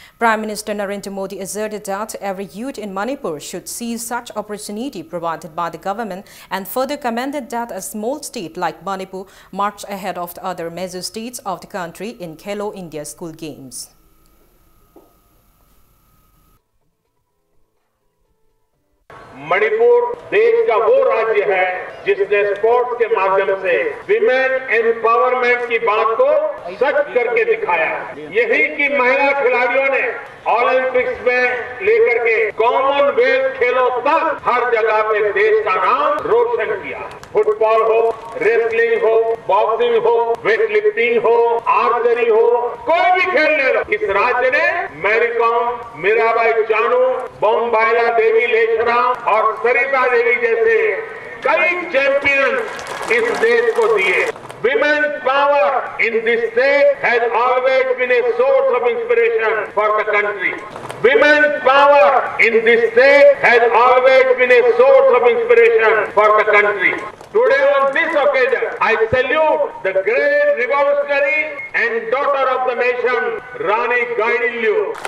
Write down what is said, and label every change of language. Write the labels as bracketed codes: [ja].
[en] Prime Minister Narendra Modi asserted that every youth in Manipur should seize such opportunity provided by the government and further commended that a small state like Manipur marched ahead of the other major states of the country in Khelo India school games. [hi] Manipur देश का वो राज्य है जिसने sports के माध्यम से women empowerment की बात को सच करके दिखाया। यही कि महिला खिलाड़ियों ने ओलंपिक्स में लेकर के कॉमनवेल्थ खेलों तक हर जगह पे देश का नाम रोशन किया। फुटबॉल हो, रेसलिंग हो, बॉक्सिंग हो, वेटलिफ्टिंग हो, आर्चरी हो, कोई भी खेल ले लो। इस राज्य ने मैरी कॉम, मीराबाई चानू, बोम्बाइला देवी लेशराम और सरिता देवी जैसे कई चैंपियन इस देश को दिए। [en] Women's power in this state has always been a source of inspiration for the country. Women's power in this state has always been a source of inspiration for the country. Today on this occasion, I salute the great revolutionary and daughter of the nation, Rani Gaidinglu.